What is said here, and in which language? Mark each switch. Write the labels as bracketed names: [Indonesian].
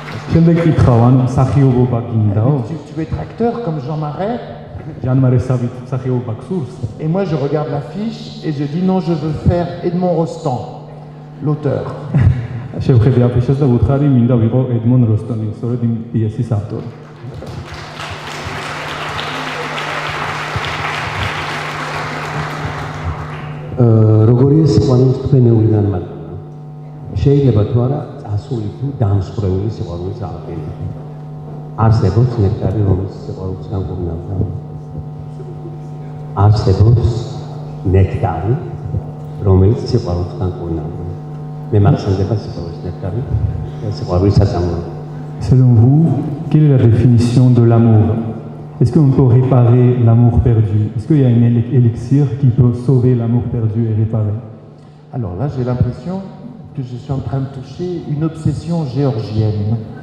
[Georgian] შემდეგ კითხავ, ან მსახიობობა გინდაო? [French] Tu veux être acteur comme Jean Marais? [Georgian] ჟან მარესავით მსახიობობა გსურს? [French] Et moi je regarde l'affiche et je dis non, je veux faire Edmond Rostand, l'auteur. [Georgian] შევხედე აფიშას და ვუთხარი, მინდა ვიყო ედმონ როსტონი, სწორედ იმ პიესის ავტორი. როგორია სიყვარულის თქვენეული განმარტება? შეიძლება თუ არა წასული თუ დამსხვრეული სიყვარულის აღდგენა. არსებობს ნექტარი, რომელიც სიყვარულს განკურნავდა. არსებობს ნექტარი, რომელიც სიყვარულს განკურნავდა. მე მახსენდება სიყვარულის ნექტარი და სიყვარულის საწამლო. [French] Selon vous, quelle est la définition de l'amour? Est-ce qu'on peut réparer l'amour perdu? Est-ce qu'il y a un élixir qui peut sauver l'amour perdu et réparer? Alors là, j'ai l'impression que je suis en train de toucher une obsession géorgienne.